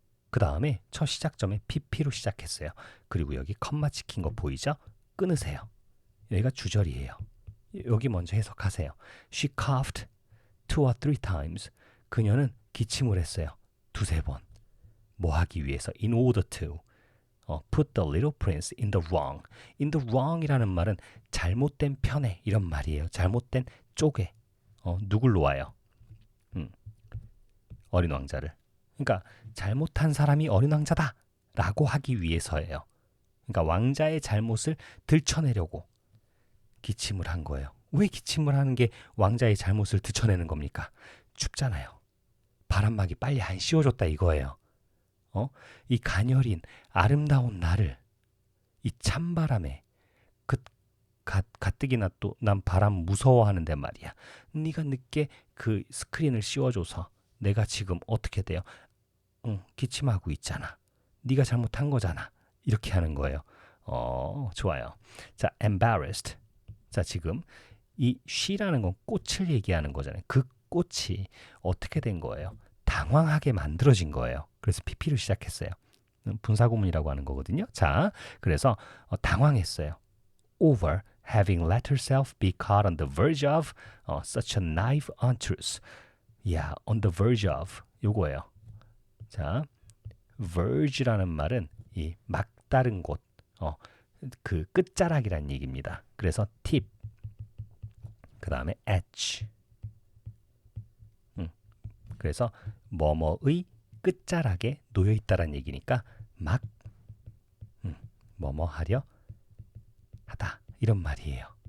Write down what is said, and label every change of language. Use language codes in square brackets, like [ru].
[ko] 그 다음에 첫 시작점에 pp로 시작했어요. 그리고 여기 컴마 찍힌 거 보이죠? 끊으세요. 여기가 주절이에요. 여기 먼저 해석하세요. [en] She coughed 2 or 3 times. [ko] 그녀는 기침을 했어요. 2-3번. 뭐 하기 위해서? [en] In order to. put the little prince in the wrong. [ko] in the wrong이라는 말은 잘못된 편에 이런 말이에요. 잘못된 쪽에. 누굴 놓아요? 어린 왕자를. 그러니까 잘못한 사람이 어린 왕자다 라고 하기 위해서예요. 그러니까 왕자의 잘못을 들춰내려고 기침을 한 거예요. 왜 기침을 하는 게 왕자의 잘못을 들춰내는 겁니까? 춥잖아요. 바람막이 빨리 안 씌워줬다 이거예요. 이 가녀린 아름다운 나를 이 찬바람에 가뜩이나 또 난 바람 무서워하는데 말이야. 네가 늦게 그 스크린을 씌워줘서 내가 지금 어떻게 돼요? 기침하고 있잖아. 네가 잘못한 거잖아. 이렇게 하는 거예요. 좋아요. 자, [en] embarrassed. [ko] 자, 지금 이 she라는 건 꽃을 얘기하는 거잖아요. 그 꽃이 어떻게 된 거예요? 당황하게 만들어진 거예요. 그래서 PP로 시작했어요. 분사구문이라고 하는 거거든요. 자, 그래서 당황했어요. [en] Over having let herself be caught on the verge of such a naive untruth. [ko] 야, on the verge of 요거예요. 자, verge라는 말은 이 막다른 곳, 그 끝자락이란 얘기입니다. 그래서 tip, 그 다음에 edge. 그래서 뭐뭐의 끝자락에 놓여 있다란 얘기니까 막 뭐뭐 하려 하다 이런 말이에요.